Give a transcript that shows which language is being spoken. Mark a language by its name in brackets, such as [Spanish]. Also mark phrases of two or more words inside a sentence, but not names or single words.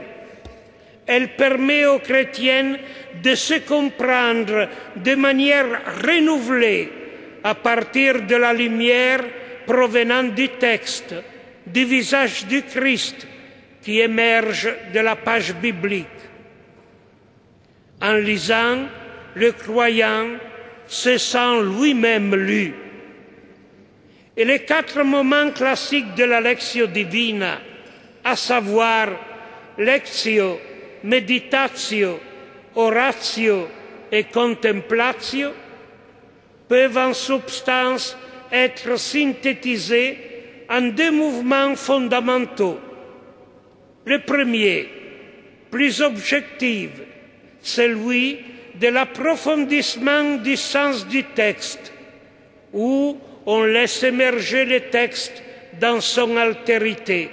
[French] Elle permet aux chrétiens de se comprendre de manière renouvelée à partir de la lumière provenant du texte, du visage du Christ qui émerge de la page biblique. En lisant, le croyant se sent lui-même lu. Et les 4 moments classiques de la Lectio Divina, à savoir [Latin] lectio, meditatio, oratio et contemplatio, [French] peuvent en substance être synthétisés en 2 mouvements fondamentaux. Le premier, plus objectif, celui de l'approfondissement du sens du texte, où on laisse émerger le texte dans son altérité.